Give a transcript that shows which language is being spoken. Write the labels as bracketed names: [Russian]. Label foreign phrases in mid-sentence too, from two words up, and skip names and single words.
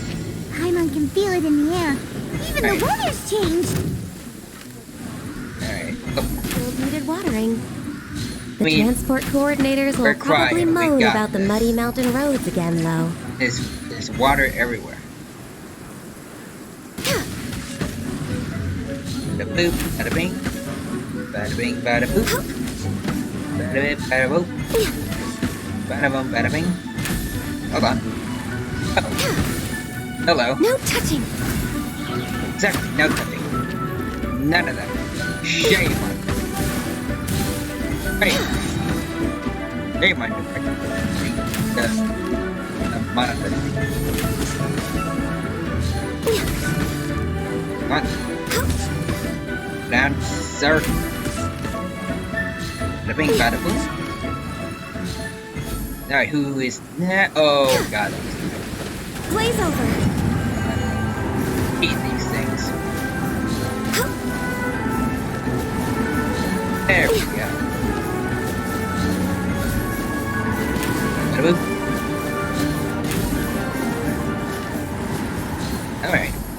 [English] Paimon can feel it in the air. Even the weather's changed. Alright. Field needed watering. The We- transport coordinators will we're probably crying. We moan got about the this. muddy mountain roads again, though. There's water everywhere. Bada boop, bada bing. Bada bing, bada boop. Bada bing, bada boop. Bada boom, bada bing. Hold on. Uh-oh. Hello. No touching. Exactly, no touching. None of that. Shame on you. Hey. Shame on you. The monitor. Come on. Down, sir. Bada bing, bada boom. Alright, who is that? Oh, God. glaze over. Eat these things. There we go. Alright.